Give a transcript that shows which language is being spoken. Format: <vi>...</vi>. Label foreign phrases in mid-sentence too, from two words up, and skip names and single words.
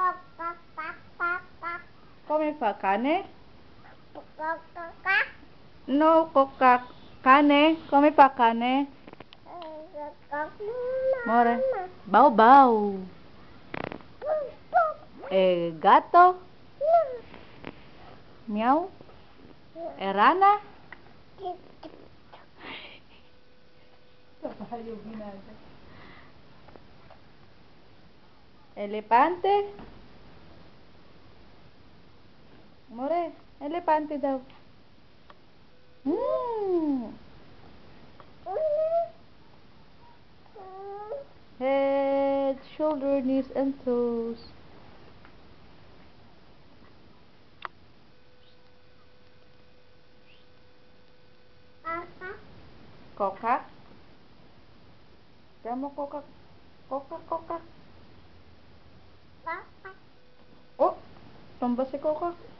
<it>Come fa cane? No, kokak. Cane. Come fa cane? More. Bau bau. Gato. Miau. Rana. Elepante. More.</it> <tl>Elepante daw.</tl> <en>Head, shoulder, knees and toes. Kokak. Kamu kokak. Kokak, kokak.</en> <tl>Oh, tumba si kokak.</tl>